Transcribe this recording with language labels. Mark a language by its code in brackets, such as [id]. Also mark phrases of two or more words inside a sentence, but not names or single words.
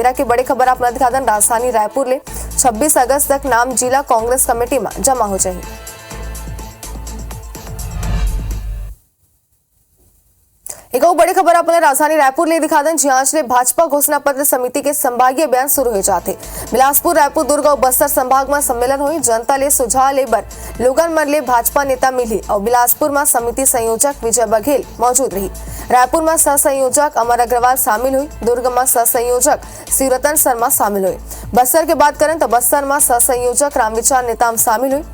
[hne] बेरा की बड़ी खबर आपने दिखा दें राजधानी रायपुर ले 26 अगस्त तक नाम जिला कांग्रेस कमेटी में जमा हो जाए। एक और बड़ी खबर अपने राजधानी रायपुर ले दिखा दें जहां आज भाजपा घोषणा पत्र समिति के संभागीय बयान शुरू हो जाते। बिलासपुर, रायपुर, दुर्ग और बस्तर संभाग में सम्मेलन हुई। जनता ले सुझाव ले बर लोगन मन ले भाजपा नेता मिली और बिलासपुर में समिति संयोजक विजय बघेल मौजूद रही। रायपुर में सह संयोजक अमर अग्रवाल शामिल हुई। दुर्ग में सह संयोजक शिवरतन शर्मा शामिल हुई। बस्तर की बात करें तो बस्तर में सह संयोजक रामविचार नेताम शामिल हुई।